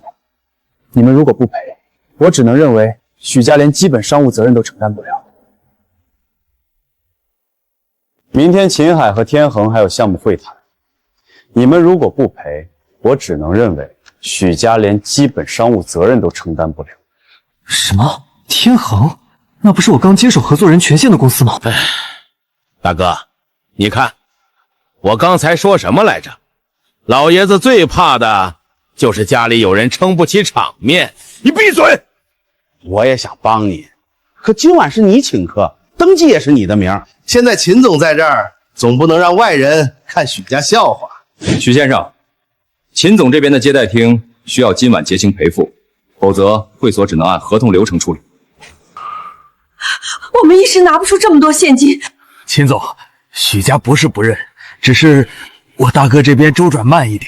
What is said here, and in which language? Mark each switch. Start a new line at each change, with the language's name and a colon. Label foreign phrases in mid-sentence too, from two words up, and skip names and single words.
Chinese: 你們如果不賠，我只能認為許家連基本商務責任都承擔不了。明天秦海和天恒還有項目會談，你們如果不賠，我只能認為許家連基本商務責任都承擔不了。什麼？天恒？那不是我剛接手合作人权限的公司嗎？大哥，你看，我剛才說什麼來着？老爺子最怕的就是家裡有人撐不起場面。你閉嘴！我也想幫你，可今晚是你請客，登记也是你的名。现在秦总在這兒，總不能讓外人看許家笑話。許先生，秦總這邊的接待廳需要今晚結清賠付，否則會所只能按合同流程處理。我們一時拿不出這麼多現金。秦總，許家不是不認，只是我大哥這邊周轉慢一點。